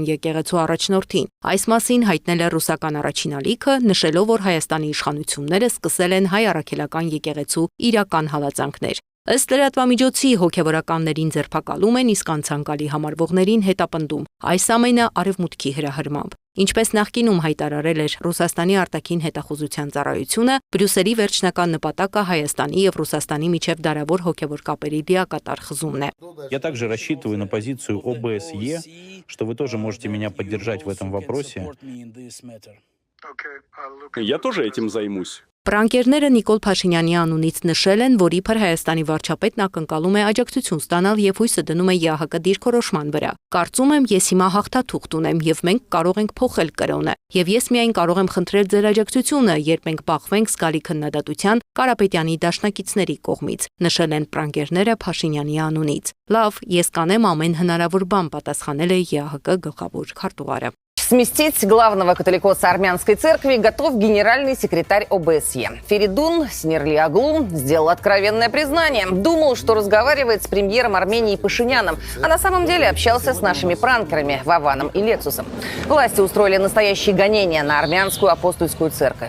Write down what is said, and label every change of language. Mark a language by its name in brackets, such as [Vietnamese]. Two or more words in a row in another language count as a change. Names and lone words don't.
[Armenian] եկեղեցու առաջնորդին։ Այս մասին հայտնել է ռուսական առաջին ալիքը, նշելով, որ Հայաստանի իշխանությունները սկսել են հայ առաքելական եկեղեցու իրական հալածանքներ։ Ըստ լրատվամիջոցի հոգևորականներին ձերբակալում են, իսկ անցանկալի համարվողներին հետապնդում։ Այս ամենը արևմուտքի հրահրմամբ։ Ինչպես նախկինում հայտարարել էր Ռուսաստանի արտաքին հետախուզության ծառայությունը, Բրյուսելի վերջնական նպատակը Հայաստանի եւ Ռուսաստանի միջև դարավոր հոգևոր կապերի լիակատար խզումն է։ [Russian] Я также рассчитываю на позицию ОБСЕ, что вы тоже можете меня поддержать в этом вопросе. Я тоже этим займусь. [Armenian] Պրանկերները Նիկոլ Փաշինյանի անունից նշել են, որ իբր Հայաստանի վարչապետն ակնկալում է աջակցություն ստանալ եւ հույսը դնում է ՀՀԿ դիրքորոշման վրա։ Կարծում եմ, ես հիմա հաղթաթուղթ ունեմ եւ մենք կարող ենք փոխել կրոնը։ Եվ ես միայն կարող եմ խնդրել ձեր աջակցությունը, երբ մենք բախվենք զգալի քննադատության Կարապետյանի դաշնակիցների կողմից, նշել են պրանկերները Փաշինյանի անունից։ Լավ, ես կանեմ ամեն հնարավոր բան, պատասխանել է ՀՀԿ գլխավոր քարտուղարը։ [Russian] Сместить главного католикоса армянской церкви готов генеральный секретарь ОБСЕ. Феридун Синерлиоглу сделал откровенное признание. Думал, что разговаривает с премьером Армении Пашиняном, а на самом деле общался с нашими пранкерами Вованом и Лексусом. Власти устроили настоящие гонения на армянскую апостольскую церковь.